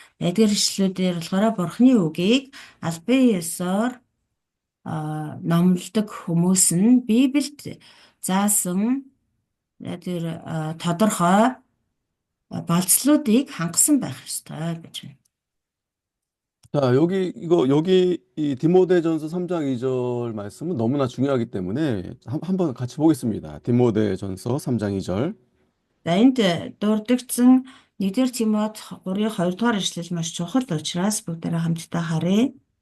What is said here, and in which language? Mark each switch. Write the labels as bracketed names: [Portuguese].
[Mongolian] Эдгээр ишлүүдээр болохоор Бурхны үгийг албан ёсоор номлодог хүмүүс нь Библиэд заасан тэр тодорхой болцлуудыг хангасан байх ёстой гэж байна. [Korean] 자, 여기 이 디모데전서 3장 2절 말씀은 너무나 중요하기 때문에 한번 같이 보겠습니다. 디모데전서 3장 2절. [Mongolian] За энд дурддагсан 1-р Тимот 3-ын 2-р ишлэл маш чухал учраас бүгдээрээ хамтдаа харъя.